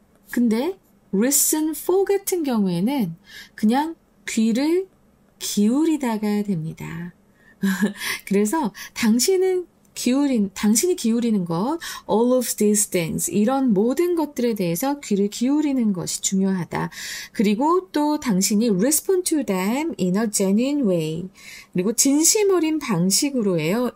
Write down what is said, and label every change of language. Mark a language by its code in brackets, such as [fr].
[ko] 근데 listen for 같은 경우에는 그냥 귀를 기울이다가 됩니다. 그래서 당신은 당신이 기울이는 것, [en] all of these things, [ko] 이런 모든 것들에 대해서 귀를 기울이는 것이 중요하다. 그리고 또 당신이 [en] respond to them in a genuine way. [ko] 그리고 진심 어린 방식으로예요.